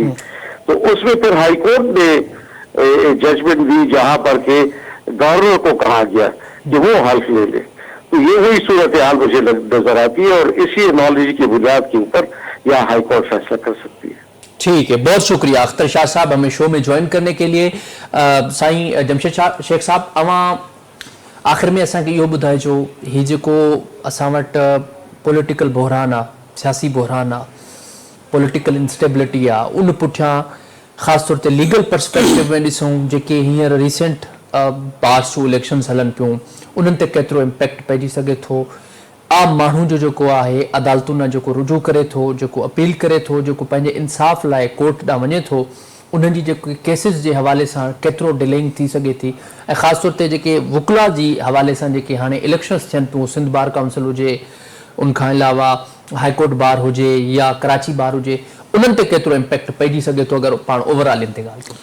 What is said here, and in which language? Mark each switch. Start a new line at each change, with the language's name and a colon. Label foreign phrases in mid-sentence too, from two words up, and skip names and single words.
Urdu: تو اس میں پھر ہائی کورٹ نے ججمنٹ دی جہاں پر کہ گورنر کو کہا گیا کہ وہ حلف لے لے. تو یہ وہی صورتحال مجھے نظر آتی ہے, اور اسی نالج کی بنیاد کے اوپر یا ہائی کورٹ فیصلہ کر سکتی ہے. ٹھیک ہے, بہت شکریہ اختر شاہ صاحب ہمیں شو میں جوائن کرنے کے لیے. سائیں جمشید شیخ صاحب,
Sindhi: आख़िर में असांखे इहो ॿुधाइजो हीउ जेको असां वटि पॉलिटिकल बहरान आहे, सियासी बहरान आहे,
English: political instability
Sindhi: आहे, उन पुठियां ख़ासि तौर ते
English: legal perspective
Sindhi: में ॾिसूं जेके हींअर
English: recent past
Sindhi: जूं इलेक्शन्स हलनि पियूं उन्हनि ते केतिरो इम्पैक्ट पइजी सघे थो, आम माण्हू जो जेको आहे अदालतुनि ॾांहुं जेको रुजू करे थो, जेको अपील करे थो, जेको पंहिंजे इंसाफ़ लाइ कोर्ट ॾांहुं वञे थो, उन्हनि जी जेके केसिस जे हवाले सां केतिरो डिलेइंग थी सघे थी, ऐं ख़ासि तौर ते जेके वकिला जी हवाले सां जेके हाणे इलेक्शन्स थियनि पियूं, सिंध बार काउंसिल हुजे, उनखां अलावा हाईकोर्ट बार हुजे या कराची बार हुजे, उन्हनि ते केतिरो इम्पैक्ट पइजी सघे थो अगरि पाण ओवरऑल इन ते ॻाल्हि कयूं?